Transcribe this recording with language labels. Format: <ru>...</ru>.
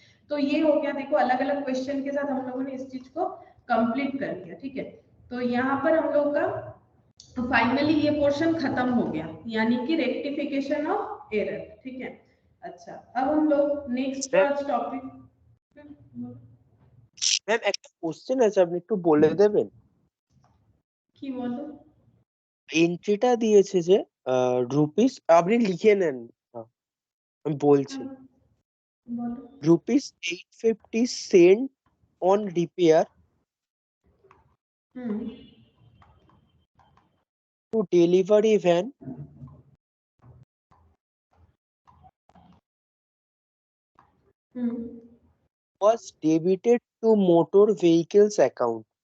<hi>तो ये हो गया, देखो अलग अलग क्वेश्चन के साथ हम लोगों ने इस चीज को कंप्लीट कर लिया, ठीक है, तो यहाँ पर हम लोग का फाइनली ये पोर्शन खत्म हो गया, यानी कि रेक्टिफिकेशन ऑफ एरर, ठीक है। अच्छा अब हम लोग नेक्स्ट टॉपिक,</hi> <bn>ম্যাম একটা কোশ্চেন আছে, আপনি একটু বলে দেবেন? কি বলো? এন্ট্রিটা দিয়েছে যে রুপিস, আপনি লিখে নেন, আমি বলছি, বলো।</bn> <en>Rupees 850 cent on repair to delivery van was debited to motor vehicles account.</en>